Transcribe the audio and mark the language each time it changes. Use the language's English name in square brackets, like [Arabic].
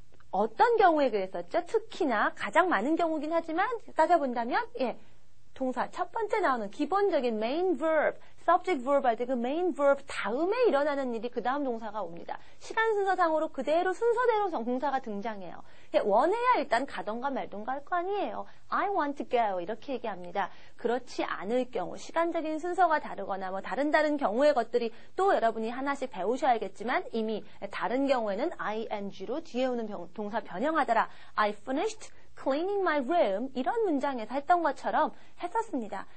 [Korean] 어떤 경우에 그랬었죠? 특히나 가장 많은 경우긴 하지만 따져본다면 동사 첫 번째 나오는 기본적인 main verb, subject verb 할 때 그 main verb 다음에 일어나는 일이 그 다음 동사가 옵니다. 시간 순서상으로 그대로 순서대로 동사가 등장해요. 원해야 일단 가던가 말던가 할 거 아니에요. [English] I want to go [Korean] 이렇게 얘기합니다. 그렇지 않을 경우 시간적인 순서가 다르거나 뭐 다른 경우의 것들이 또 여러분이 하나씩 배우셔야겠지만 이미 다른 경우에는 ing로 뒤에 오는 동사 변형하더라. [English] I finished cleaning my room [Korean] 이런 문장에서 했던 것처럼 했었습니다.